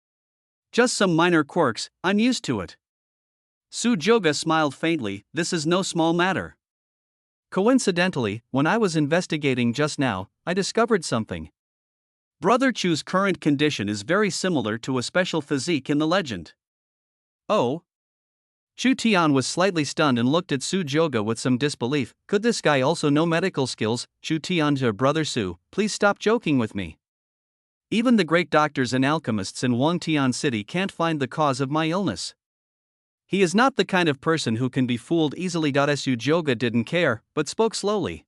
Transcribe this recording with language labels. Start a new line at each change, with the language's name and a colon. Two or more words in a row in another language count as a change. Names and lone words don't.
English: Just some minor quirks, I'm used to it." Su Joga smiled faintly. "This is no small matter. Coincidentally, when I was investigating just now, I discovered something. Brother Chu's current condition is very similar to a special physique in the legend." "Oh?" Chu Tian was slightly stunned and looked at Su Joga with some disbelief. Could this guy also know medical skills? Chu Tian to Brother Su, please stop joking with me. Even the great doctors and alchemists in Wangtian City can't find the cause of my illness. He is not the kind of person who can be fooled easily. Su Joga didn't care, but spoke slowly.